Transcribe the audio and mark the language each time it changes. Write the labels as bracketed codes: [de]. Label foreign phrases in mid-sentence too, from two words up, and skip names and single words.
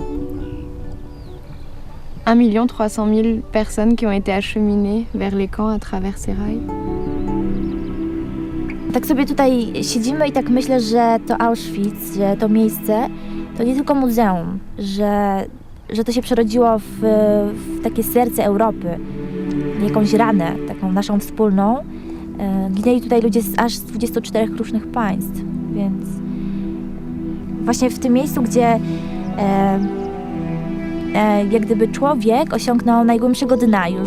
[fr] 1 300 000 personnes qui ont été acheminées vers les camps à travers ces rails. [pl] Tak sobie tutaj siedzimy i tak myślę, że to Auschwitz, że to miejsce to nie tylko muzeum, że to się przerodziło w takie serce Europy, jakąś ranę, taką naszą wspólną. Ginęli tutaj ludzie aż z 24 różnych państw, więc właśnie w tym miejscu, gdzie jak gdyby człowiek osiągnął najgłębszego dna, już